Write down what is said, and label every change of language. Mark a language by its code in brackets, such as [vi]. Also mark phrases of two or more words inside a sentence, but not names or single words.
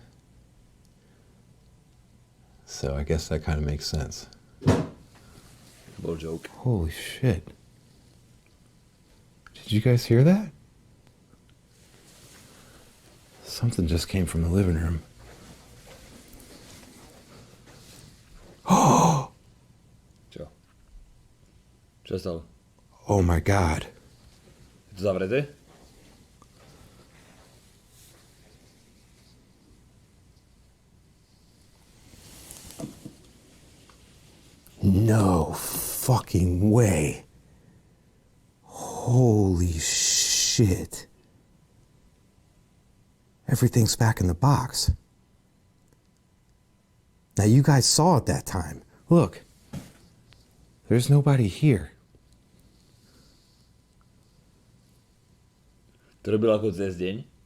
[en] So I guess that kind of makes sense. Little joke. Holy shit. Did you guys hear that? Something just came from the living room. Oh! [sk] Čo? Čo stalo? [en] Oh my God. [sk] Je to zavreté? [en] No fucking way. Holy shit. Everything's back in the box. Now you guys saw it that time. Look. There's nobody here. [sk] To robil ako cez deň?